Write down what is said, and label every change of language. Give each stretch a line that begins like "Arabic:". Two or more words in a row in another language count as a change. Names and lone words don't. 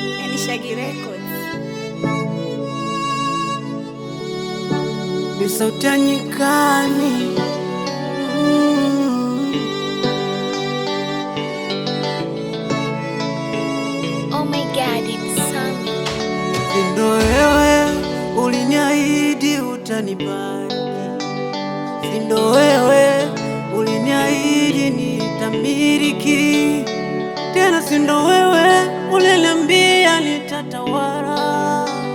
Swahili: Ni Shaggy Records. Ni sauti ya nyikani. Mm.
English: Oh my God, it's Sammy.
Swahili: Ndo wewe uliniahidi utanibariki. Si ndo wewe uliniahidi nitamiliki? Tena si ndo wewe uliniambia nitatawala?